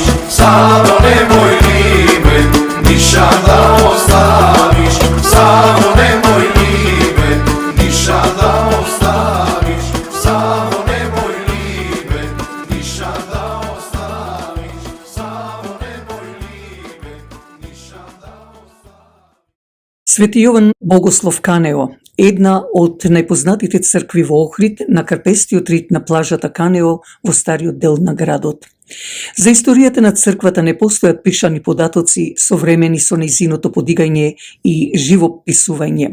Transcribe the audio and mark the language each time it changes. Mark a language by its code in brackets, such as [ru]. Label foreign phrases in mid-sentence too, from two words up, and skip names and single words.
[sr] Samo nemoj libe, nišan da ostaviš. Samo nemoj libe, nišan da ostaviš. Samo nemoj libe, nišan da ostaviš. Samo nemoj libe, nišan da ostaviš. [mk] Свети Јован Богослов Канео, една од најпознатите цркви во Охрид на карпестиот рит на плажата Канео во стариот дел на градот. За историјата на црквата не постојат пишани податоци современи со нејзиното подигање и живописување.